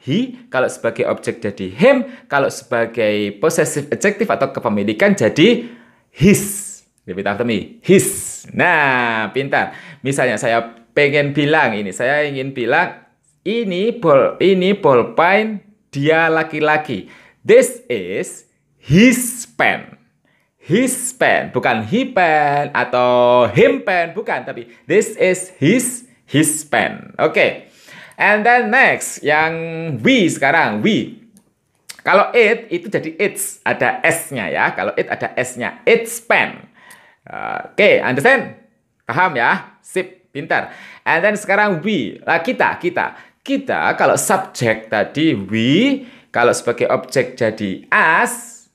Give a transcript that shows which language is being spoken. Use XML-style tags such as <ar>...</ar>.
<id>He. Kalau sebagai objek jadi him. Kalau sebagai possessive adjective atau kepemilikan jadi his.</id> <en>Repeat after me.</en> <id>His. Nah, pintar. Misalnya saya ingin bilang ini bolpen dia laki-laki.</id> <en>This is his pen.</en> <id>His pen, bukan he pen atau him pen, bukan, tapi</id> <en>this is his pen. Oke. And then next,</en> <id>yang</id> <en>we sekarang, we.</en> <id>Kalau it itu jadi its, ada s-nya ya. Kalau it ada s-nya, its pen. Oke,</id> <en>understand?</en> <id>Paham ya? Sip, pintar.</id> <en>And then</en> <id>sekarang we, kita kalau subjek tadi we, kalau sebagai objek jadi us.</id>